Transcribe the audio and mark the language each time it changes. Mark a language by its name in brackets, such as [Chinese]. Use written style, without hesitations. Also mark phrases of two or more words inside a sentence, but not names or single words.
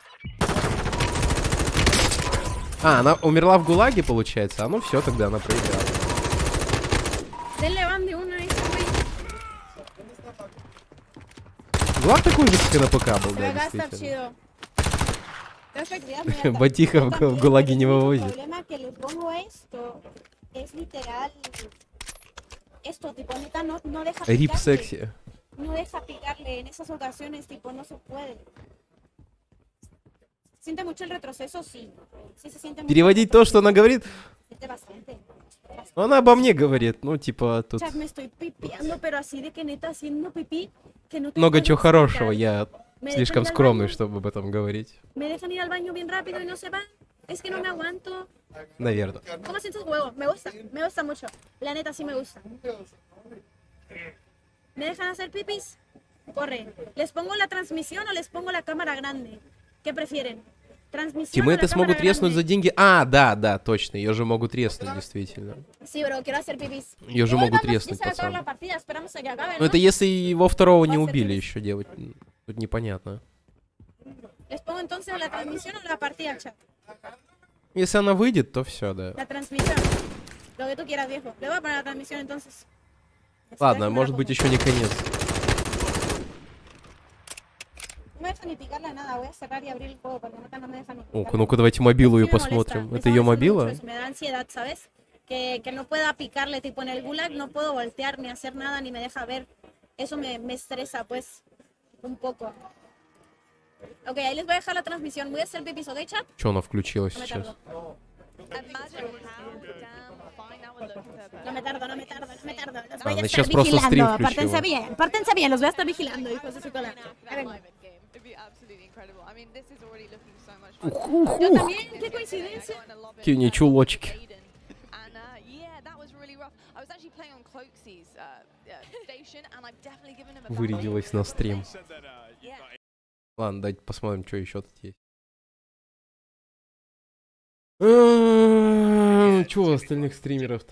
[Russian] А, она умерла в ГУЛАГе, получается? А ну все, тогда она проиграла. ГУЛАГ такой же, как и на ПК был, да, действительно. [Spanish] Perfect, cuidado, muy alta. [Russian] Батиха [Spanish] Yo [Russian] в [Spanish] también, [Russian] ГУЛАГе не [Spanish] el único [Russian] вывозит. [Spanish] problema que les pongo esto es literal esto, tipo, neta, no deja [Russian] Рип [Spanish] picarle. [Russian] секси. [Spanish] No deja picarle en esas ocasiones, tipo, no se puede. ¿Se siente mucho el retroceso? Sí. Sí se siente mucho. [Russian] Переводить то, что она говорит. [Spanish] Se siente bastante. [Russian] Ну, она обо мне говорит. Ну, типа, тут [Spanish] Chat, me estoy pipiando, pero así de que neta haciendo pipí, que no te [Russian] много [Spanish] puedo [Russian] чего хорошего. [Spanish] explicar. [Russian] Я [Spanish] Me [Russian] слишком [Spanish] dejan ir al [Russian] скромный, [Spanish] baño, [Russian] чтобы об этом говорить. [Spanish] me dejan ir al baño bien rápido y no se van. Es que no me aguanto. [Russian] Наверное. [Spanish] ¿Cómo sientes huevo? Me gusta mucho. La neta sí me gusta. ¿Me dejan hacer pipis? Corre. ¿Les pongo la transmisión o les pongo la cámara grande? ¿Qué prefieren? ¿Transmisión o la [Russian] Тиммейты [Spanish] cámara [Russian] смогут треснуть за [Spanish] grande? [Russian] деньги. А, да, точно. Ее же могут треснуть, действительно. [Spanish] Sí, bro, quiero hacer pipis. [Russian] Ее же [Spanish] Hoy [Russian] могут [Spanish] vamos, ya [Russian] треснуть, [Spanish] se va a acabar [Russian] пацан. [Spanish] la partida, esperamos a que acabe, [Russian] Ну, [Spanish] ¿no? [Russian] это если его второго не убили еще делать. Тут непонятно. [Spanish] ¿Les pongo entonces la transmisión o la partida, chat? [Russian] Если она выйдет, то все, да. [Spanish] La transmisión. Lo que tú quieras, viejo. Le voy a poner la transmisión entonces. [Russian] Ладно, может быть еще не конец. [Spanish] No me deja ni picarla nada. Voy a cerrar y abrir el juego porque neta no me deja ni [Russian] Ну-ка, [Spanish] picarla. [Russian] ну-ка, давайте мобилу ее [Spanish] Sí me molesta, [Russian] посмотрим. [Spanish] me [Russian] Это [Spanish] está [Russian] ее [Spanish] molestando [Russian] мобила? [Spanish] mucho eso, me da ansiedad, ¿sabes? Que no pueda picarle, tipo en el gulag no puedo voltear ni hacer nada ni me deja ver. Eso me estresa, pues, un poco. Ok, ahí les voy a dejar la transmisión. Voy a hacer pipis, ¿ok, chat? [Russian] Че она включилась [Spanish] No me [Russian] сейчас? [Spanish] tardo. No me tardo, no me tardo, no me tardo. Los voy a [Russian] Она [Spanish] estar [Russian] сейчас просто стрим [Spanish] vigilando. [Russian] включила. [Spanish] Pórtense bien, los voy a estar vigilando, hijos de su cola. Ahí vengo. Yo también, qué coincidencia. [Russian] Какие у нее чулочки. Вырядилась на стрим. Ладно, давайте посмотрим, что еще тут есть. Че у остальных стримеров-то?